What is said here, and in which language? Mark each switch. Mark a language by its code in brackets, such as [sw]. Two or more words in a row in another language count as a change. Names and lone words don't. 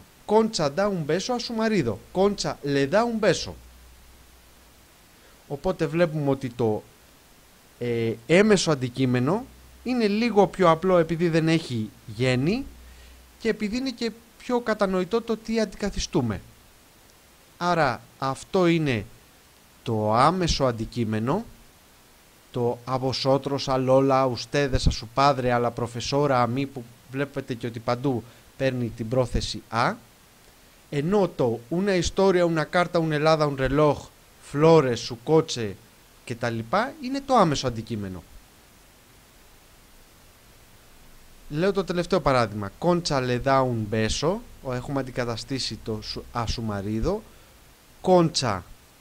[es] Concha da un beso a su marido. Concha le da un beso. [el] Οπότε βλέπουμε ότι το έμεσο αντικείμενο είναι λίγο πιο απλό επειδή δεν έχει γέννη και επειδή είναι και πιο κατανοητό το τι αντικαθιστούμε. Άρα αυτό είναι το άμεσο αντικείμενο, το [es] a vosotros, a Lola, a ustedes, a su padre, a la profesora, a mí, [el] που βλέπετε και ότι παντού παίρνει την πρόθεση a, ενώ το [es] una historia, una carta, un helado, un reloj, flores, su coche [el] και τα λοιπά είναι το άμεσο αντικείμενο. Λέω το τελευταίο παράδειγμα. [es] Concha le da un beso. [el] Έχουμε αντικαταστήσει το [es] a su marido. [el] Concha